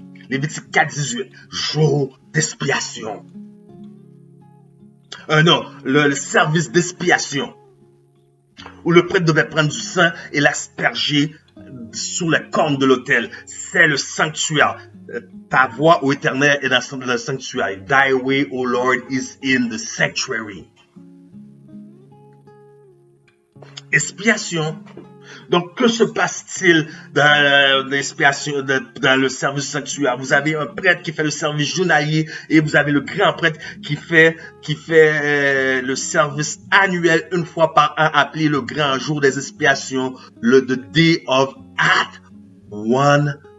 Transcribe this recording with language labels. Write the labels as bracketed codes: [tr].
[fr] Lévitique 4, 18, jour d'expiation. Le service d'expiation. Où le prêtre devait prendre du sang et l'asperger sous les cornes de l'autel. C'est le sanctuaire. Ta voix, ô Éternel, est dans le sanctuaire. [en] Thy way, O Lord, is in the sanctuary. [fr] Expiation. Donc, que se passe-t-il dans l'expiation, dans le service sanctuaire? Vous avez un prêtre qui fait le service journalier et vous avez le grand prêtre qui fait le service annuel une fois par an, appelé le grand jour des expiations, [en] the Day of Atonement.